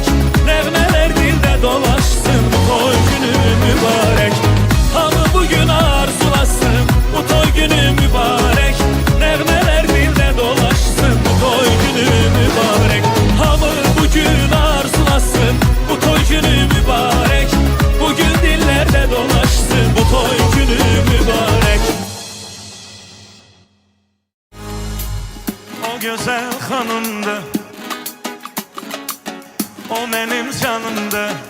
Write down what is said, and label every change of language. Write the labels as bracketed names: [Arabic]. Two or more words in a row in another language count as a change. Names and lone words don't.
[Azerbaijani] Nəğmələr dildə dolaşsın, bu toy günü mübarek. Hamı bugün arzulasın, bu toy günü mübarek. Nəğmələr dildə dolaşsın, bu toy günü mübarek. Hamı bugün arzulasın, bu toy günü mübarek. [Turkish] Bugün dillerde dolaşsın, bu toy günü mübarek. O güzel hanımdı, o benim canımdı.